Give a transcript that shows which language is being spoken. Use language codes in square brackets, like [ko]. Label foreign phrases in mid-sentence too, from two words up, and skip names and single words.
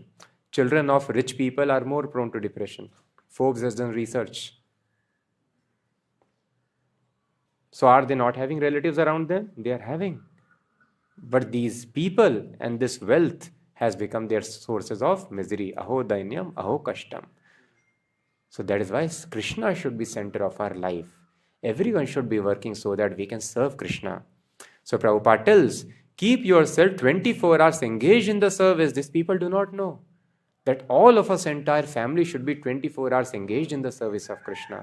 [en] Children of rich people are more prone to depression. Forbes has done research. So are they not having relatives around them? They are having. But these people and this wealth has become their sources of misery. [sa] अहो दैन्यम्, अहो कष्टम्. [en] So that is why Krishna should be center of our life. Everyone should be working so that we can serve Krishna. So Prabhupada tells, keep yourself 24 hours engaged in the service. These people do not know that all of us, entire family, should be 24 hours engaged in the service of Krishna.